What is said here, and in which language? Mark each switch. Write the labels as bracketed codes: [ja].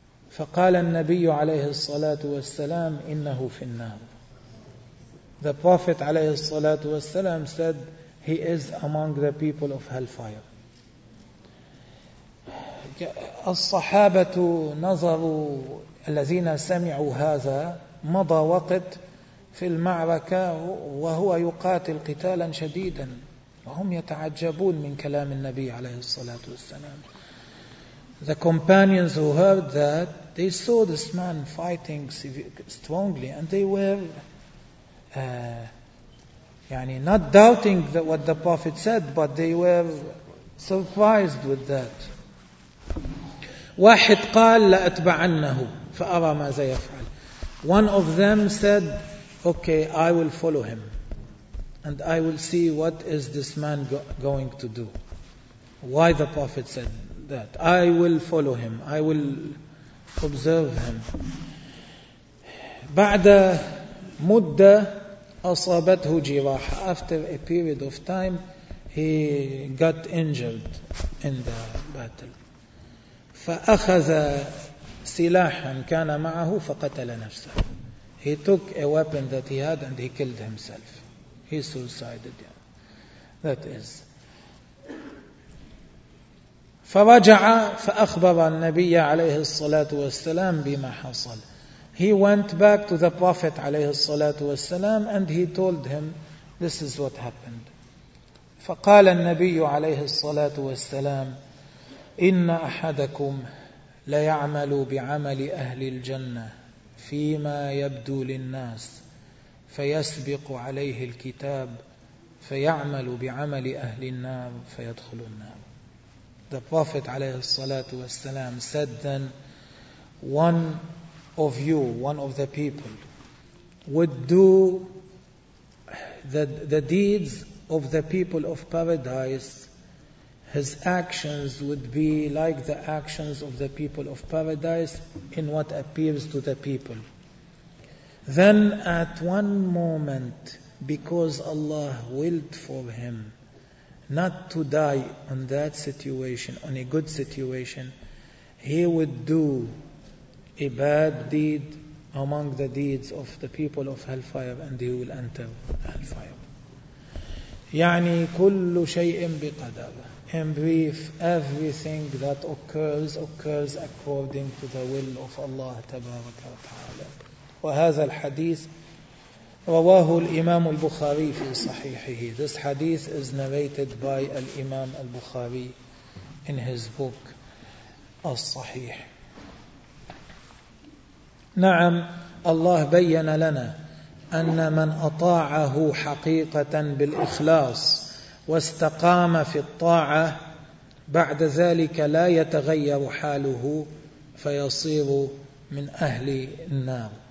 [ar] فقال النبي عليه الصلاة والسلام إنه في النار. [en] The Prophet [ar] عليه الصلاة والسلام [en] said he is among the people of hellfire. [ar] الصحابة نظروا الذين سمعوا هذا مضى وقت في المعركة وهو يقاتل قتالا شديدا وهم يتعجبون من كلام النبي عليه الصلاة والسلام. [en] The companions who heard that, they saw this man fighting strongly and they were not doubting that what the Prophet said, but they were surprised with that. [ar] واحد قال لأتبعنه فأرى ماذا يفعل. [en] One of them said, okay, I will follow him and I will see what is this man going to do. Why the Prophet said that? I will follow him, I will observe him. [ar] بعد مدة أصابته جراح. [en] After a period of time, he got injured in the battle. [ar] فأخذ سلاحا كان معه فقتل نفسه. [en] He took a weapon that he had and he killed himself. He suicided. That is. [ar] فرجع فأخبر النبي عليه الصلاة والسلام بما حصل. [en] He went back to the Prophet [ar] عليه الصلاة والسلام [en] and he told him, this is what happened. [ar] فقال النبي عليه الصلاة والسلام, إن أحدكم ليعمل بعمل أهل الجنة فيما يبدو للناس فيسبق عليه الكتاب فيعمل بعمل أهل النار فيدخل النار. [en] The Prophet [ar] عليه الصلاة والسلام [en] said then, one of you, one of the people, would do that the deeds of the people of paradise, his actions would be like the actions of the people of paradise in what appears to the people. Then at one moment, because Allah willed for him not to die on that situation, on a good situation, he would do a bad deed among the deeds of the people of hellfire, and he will enter hellfire. [ar] يعني كل شيء بقدر. [en] In brief, everything that occurs, occurs according to the will of Allah [ar] تبارك وتعالى. وهذا الحديث رواه الإمام البخاري في صحيحه. [en] This hadith is narrated by Imam al-Bukhari in his book الصحيح. [ar] نعم الله بيّن لنا أن من أطاعه حقيقة بالإخلاص واستقام في الطاعة بعد ذلك لا يتغير حاله فيصير من أهل النار.